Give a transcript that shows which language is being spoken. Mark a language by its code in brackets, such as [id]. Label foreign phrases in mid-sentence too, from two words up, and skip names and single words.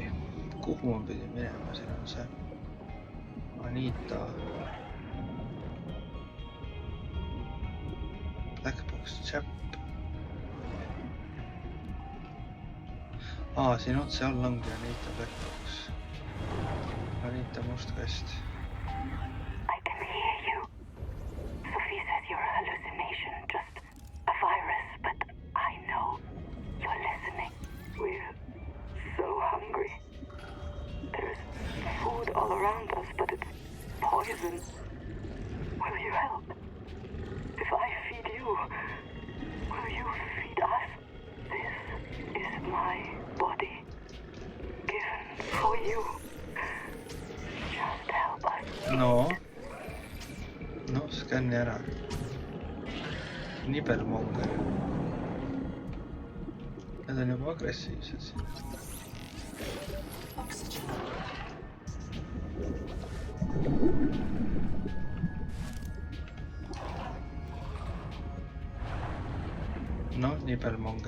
[et] Kuhu ma pidin minema, siin on see Anita Blackbox chap. Siin otse all ongi Anita Blackbox. Anita must kast. [en] I can hear you. Sophie says you're a hallucination, just a virus, but I know you're listening. We're so hungry. There's food all around us, but it's poison. Will you help? If I feed you, will you feed us? This is my body, given for you. Just help us. [et] No, skänni ära. Nibelmonger. Need on juba agressiivsed siin. Oxygen. No, Nibelmonger.